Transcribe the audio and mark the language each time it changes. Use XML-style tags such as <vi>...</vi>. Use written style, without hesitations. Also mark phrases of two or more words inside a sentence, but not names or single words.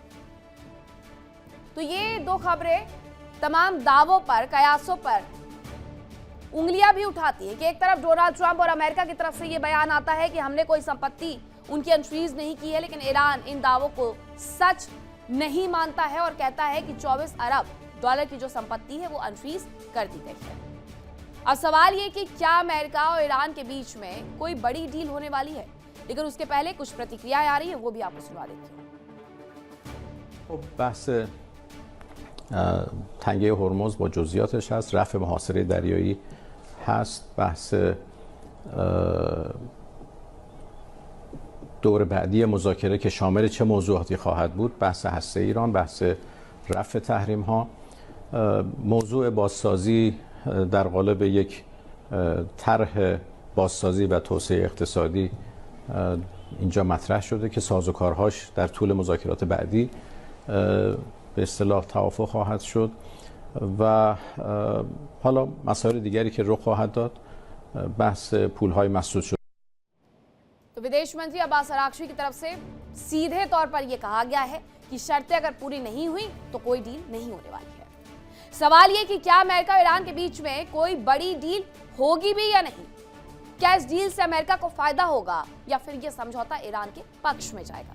<hi>तो ये दो खबरें तमाम दावों पर, कयासों पर उंगलियां भी उठाती है कि एक तरफ डोनाल्ड ट्रंप और अमेरिका की तरफ से ये बयान आता है कि हमने कोई संपत्ति उनकी अनफ्रीज नहीं की है, लेकिन ईरान इन दावों को सच नहीं मानता है और कहता है कि 24 अरब डॉलर की जो संपत्ति है वो अनफ्रीज कर दी गई है। अब सवाल ये कि क्या अमेरिका और ईरान के बीच में कोई बड़ी डील होने वाली है, लेकिन उसके पहले कुछ प्रतिक्रियाएं आ रही है, वो भी आपको सुना देती हूँ।</hi> <fa>बस تنگه هرمز با جزئیاتش هست. رفع محاصره دریایی هست بحث دور بعدی مذاکره که شامل چه موضوعاتی خواهد بود، بحث هسته ایران، بحث رفع تحریم ها، موضوع بازسازی در قالب یک طرح بازسازی و توسعه اقتصادی اینجا مطرح شده که سازوکارهاش در طول مذاکرات بعدی به اصطلاح توافق خواهد شد و حالا مسائل دیگری که رخ خواهد داد بحث پولهای مسدود شده.</fa> <hi>तो विदेश मंत्री अब्बास अरागची की तरफ से सीधे तौर पर यह कहा गया है कि शर्तें अगर पूरी नहीं हुई तो कोई डील नहीं होने वाली है। सवाल ये कि क्या अमेरिका और ईरान के बीच में कोई बड़ी डील होगी भी या नहीं, क्या इस डील से अमेरिका को फायदा होगा या फिर यह समझौता ईरान के पक्ष में जाएगा।</hi>